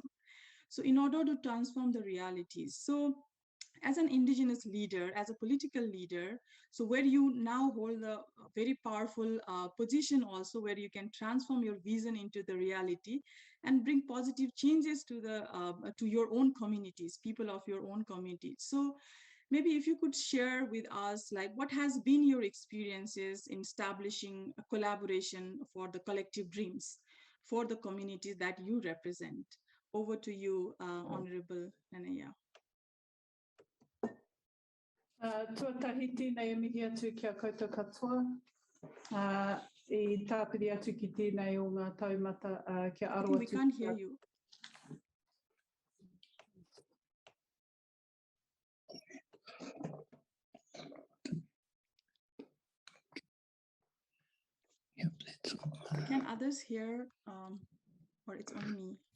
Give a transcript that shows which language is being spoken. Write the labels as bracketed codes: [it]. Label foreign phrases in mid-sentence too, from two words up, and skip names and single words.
[en] So in order to transform the realities. So as an Indigenous leader, as a political leader, so where you now hold a very powerful position also where you can transform your vision into the reality and bring positive changes to your own communities, people of your own communities. So maybe if you could share with us, like what has been your experiences in establishing a collaboration for the collective dreams for the communities that you represent. Over to you, Honorable Nanaia. [mi] Tuatahiti nei mihi atu kia koutou katoa. I tāpiri atu ki tēnei o ngā taumata kia aro atu. [en] We can't hear you. Can others hear or it's only me?